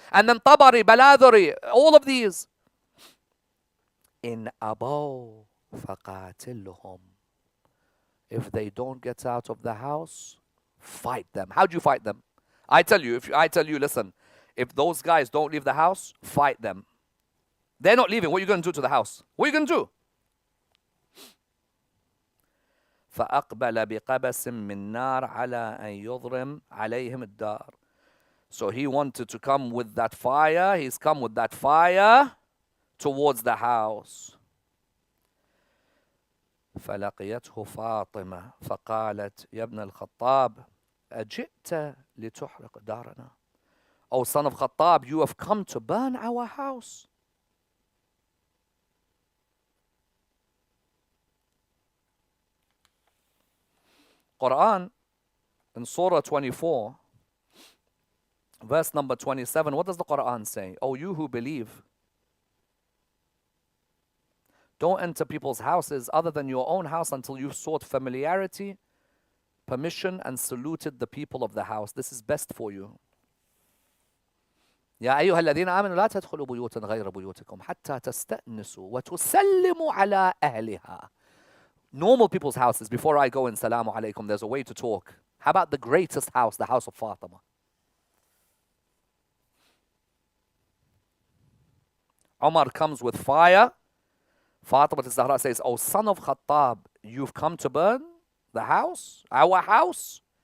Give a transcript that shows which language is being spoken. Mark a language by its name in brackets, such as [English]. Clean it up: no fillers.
[English] And then Tabari, Baladhuri, all of these. In Abaw faqatilhum. If they don't get out of the house, fight them. How do you fight them? I tell you, listen, if those guys don't leave the house, fight them. They're not leaving. What are you going to do to the house? What are you going to do? [Arabic] فأقبل بقبس من نار على أن يضرم عليهم الدار. [English] So he wanted to come with that fire. He's come with that fire towards the house. [Arabic] فلقيته فاطمة فقالت يا ابن الخطاب أجئت لتحرق دارنا. [English] O son of Khattab, you have come to burn our house. Quran in Surah 24, verse number 27, what does the Quran say? O you who believe, don't enter people's houses other than your own house until you've sought familiarity, permission, and saluted the people of the house. This is best for you. [Arabic] يا أيها الذين آمنوا لا تدخلوا بيوتا غير بيوتكم حتى تستأنسوا وتسلموا على أهلها. [English] Normal people's houses, before I go in, salamu alaikum, there's a way to talk. How about the greatest house, the house of Fatima? Umar comes with fire. Fatima al-Zahra says, O son of Khattab, you've come to burn the house, our house?